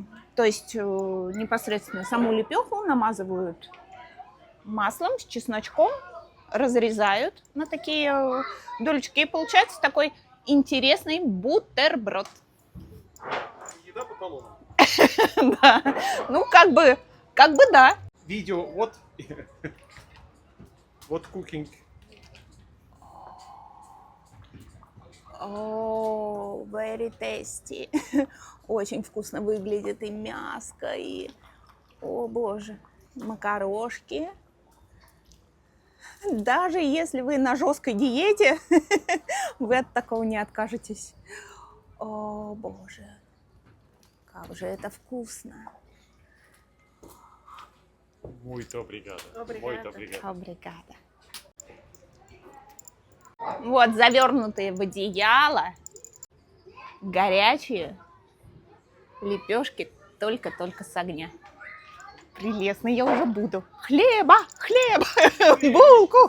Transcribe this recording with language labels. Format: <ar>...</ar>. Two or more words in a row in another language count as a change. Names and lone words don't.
<ru>То есть непосредственно саму лепеху намазывают маслом с чесночком, разрезают на такие долечки. И получается такой интересный бутерброд. Еда по талонам. Да. Ну, как бы да. Видео, вот. Вот cooking.</ru> <en>О, very tasty.</en> <ru>Очень вкусно выглядит и мяско, и, о боже, макарошки. Даже если вы на жесткой диете, вы от такого не откажетесь. О боже, как же это вкусно.</ru> <pt>Muito obrigado. Muito obrigado. Обригада.</pt> <ru>Вот, завернутые в одеяло, горячие лепешки только-только с огня. Прелестно, я уже буду. Хлеба, булку.</ru>